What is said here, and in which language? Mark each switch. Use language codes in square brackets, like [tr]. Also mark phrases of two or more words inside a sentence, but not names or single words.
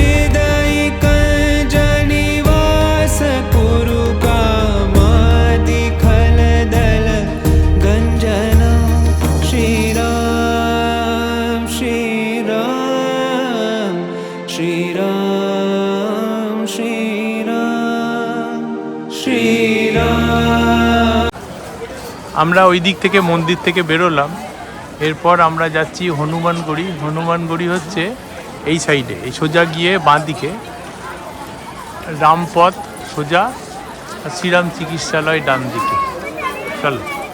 [sa] हृदयिकञ्जनिवास कुरु कामादिखलदल गञ्जनं श्रीराम श्रीराम श्रीराम श्रीराम श्रीराम। [bn] আমরা ওই দিক থেকে মন্দির থেকে বেরোলাম, এরপর আমরা যাচ্ছি হনুমানগড়ি। হনুমানগড়ি হচ্ছে এই সাইডে, এই সোজা গিয়ে বাঁ দিকে রামপথ সোজা, আর শ্রীরাম চিকিৎসালয় ডান দিকে। চলো।